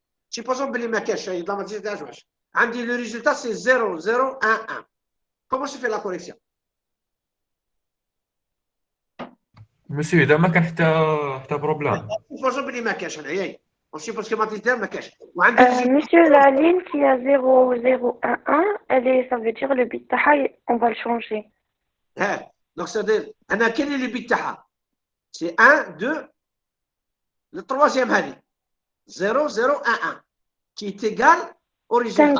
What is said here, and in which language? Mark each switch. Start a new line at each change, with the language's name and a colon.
French: Supposons que l'image le résultat, c'est 0, 0, 1, 1. Comment se fait la correction?
Arabic: Monsieur, إذا ما كان حتى بروبلام.
French: supposons
Arabic: بلي ما كاش هنايا.
French: On suppose que matrice
Arabic: ما كاش.
French: Monsieur, la ligne qui a 0, 0, 1, 1, ça veut dire le bit
Arabic: taha,
French: on va le changer. Donc, c'est-à-dire,
Arabic: أنا
French: quel est le bit
Arabic: taha?
French: C'est 1, 2, le troisième
Arabic: هذه.
French: 0, 0, 1, 1. Qui est égal au résultat.